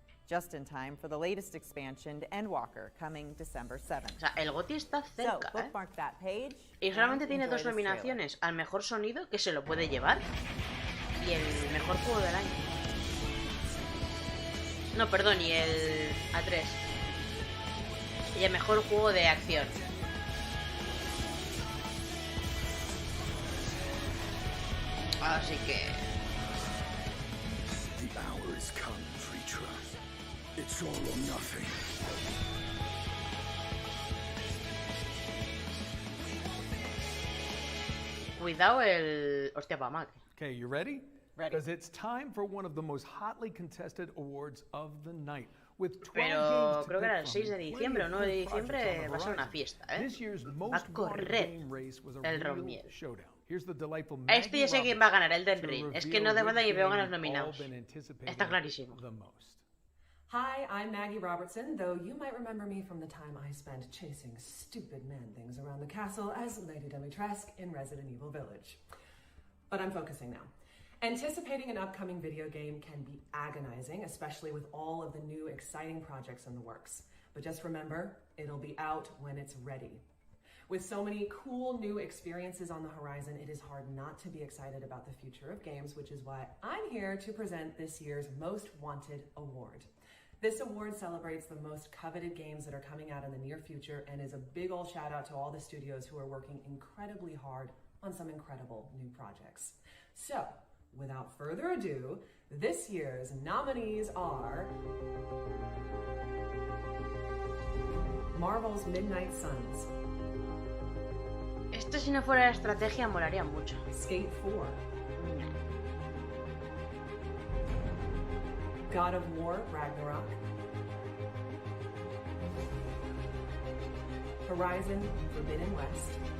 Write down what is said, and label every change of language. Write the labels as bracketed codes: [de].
[en] Just in time for the latest expansion to Endwalker, coming December 7th. [es] O sea, el GOTY está cerca, [en] so, bookmark that page [es] y solamente tiene 2 nominaciones, al mejor sonido, que se lo puede llevar, y el mejor juego del año. No, perdón, y el A3. Y el mejor juego de acción. Así que... [en] The hour is come, free trust. It's all or nothing. [es] Cuidado el... Hostia, pa' Mac. [en] Okay, you ready? Ready. Because it's time for one of the most hotly contested awards of the night. [es] Pero creo que era el 6 de diciembre o 9 de diciembre va a ser una fiesta, ¿eh? Va a correr el Romiel. A este ya sé quién va a ganar, el Elden Ring. Es que no de verdad y veo ganas nominados. Está clarísimo. [en] Hi, I'm Maggie Robertson, though you might remember me from the time I spent chasing stupid man-things around the castle as Lady Dimitrescu in Resident Evil Village. But I'm focusing now. Anticipating an upcoming video game can be agonizing, especially with all of the new exciting projects in the works. But just remember, it'll be out when it's ready. With so many cool new experiences on the horizon, it is hard not to be excited about the future of games, which is why I'm here to present this year's Most Wanted Award. This award celebrates the most coveted games that are coming out in the near future and is a big old shout out to all the studios who are working incredibly hard on some incredible new projects. So, without further ado, this year's nominees are Marvel's Midnight Suns. [es] Esto si no fuera de estrategia molaría mucho. [en] Skate 4. God of War Ragnarok. Horizon Forbidden West.